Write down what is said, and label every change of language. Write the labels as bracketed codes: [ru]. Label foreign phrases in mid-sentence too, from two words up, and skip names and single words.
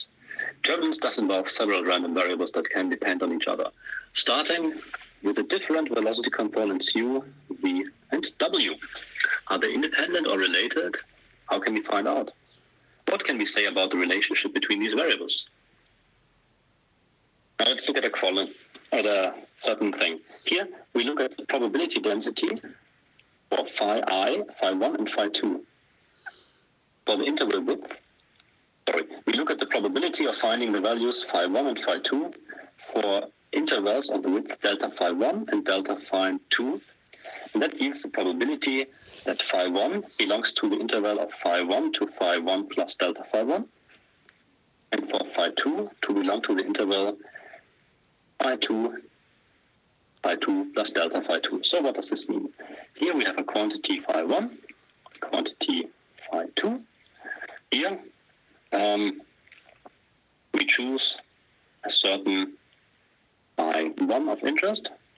[en] Turbulence does involve several random variables that can depend on each other, starting with the different velocity components u, v, and w. Are they independent or related? How can we find out? What can we say about the relationship between these variables? Now let's look at a certain thing. Here we look at the probability density for phi I, phi 1, and phi 2. For the interval width, we look at the probability of finding the values phi 1 and phi 2 for intervals of the width delta phi 1 and delta phi 2. And that yields the probability that phi 1 belongs to the interval of phi 1 to phi 1 plus delta phi 1, and for phi 2 to belong to the interval phi 2 plus delta phi 2. So what does this mean? Here we have a quantity phi 1, quantity phi 2. Here we choose a certain phi 1 of interest.